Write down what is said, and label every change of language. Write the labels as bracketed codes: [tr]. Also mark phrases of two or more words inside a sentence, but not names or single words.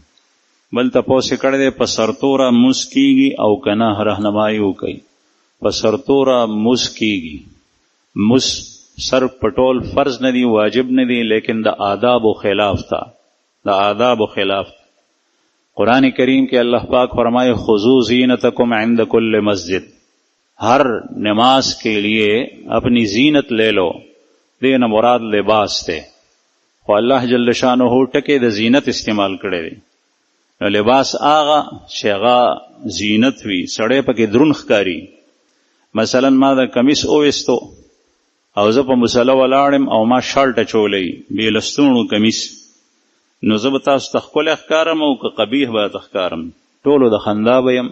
[ps] بل تپوس یې کړی دی په سرتوره مونځ کېږي او که نه رهنمایي وکوي. په سرتوره مونځ کېږي، مونځ سر په ټول فرض نه دی، واجب نه دی، لیکن د آدابو خلاف تا، د آدابو خلاف. قرآن کریم کې اللہ پاک فرمائے [ar] خذوا زینتکم عند کل مسجد، [ur] ہر نماز کے لیے اپنی زینت لے لو، [ps] دین مراد لباس تے، خو اللہ جل شانہ ټکے د زینت استعمال کړي دی. نو لباس آغا چې هغه زینت وي، سړی پکې دروند ښکاري. مثلا ما د کمیس اویستو او زه په مصله ولاړم او ما شال ټچولی بې لستوڼو کمیس، نو زه به تاسو ته ښکلی ښکارم او که قبیح به ته ښکارم، ټولو د خندا به یم.